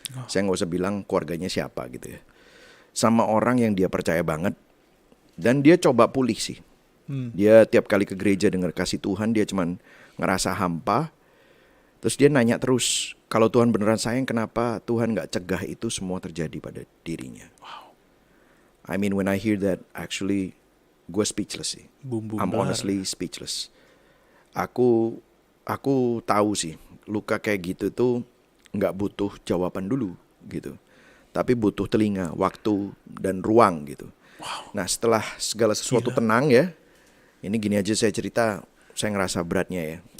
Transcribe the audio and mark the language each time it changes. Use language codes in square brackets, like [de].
[id] Saya nggak usah bilang keluarganya siapa gitu ya. Sama orang yang dia percaya banget. Dan dia coba pulih sih. Dia tiap kali ke gereja dengar kasih Tuhan, dia cuman ngerasa hampa. Terus dia nanya terus, kalau Tuhan beneran sayang, kenapa Tuhan nggak cegah itu semua terjadi pada dirinya? Wow. [en] I mean, when I hear that, actually, [id] gue speechless sih. [en] I'm honestly speechless. [id] Aku tahu sih, luka kayak gitu tuh nggak butuh jawaban dulu gitu, tapi butuh telinga, waktu dan ruang gitu. Wow. Nah, setelah segala sesuatu tenang ya, ini gini aja saya cerita, saya ngerasa beratnya ya.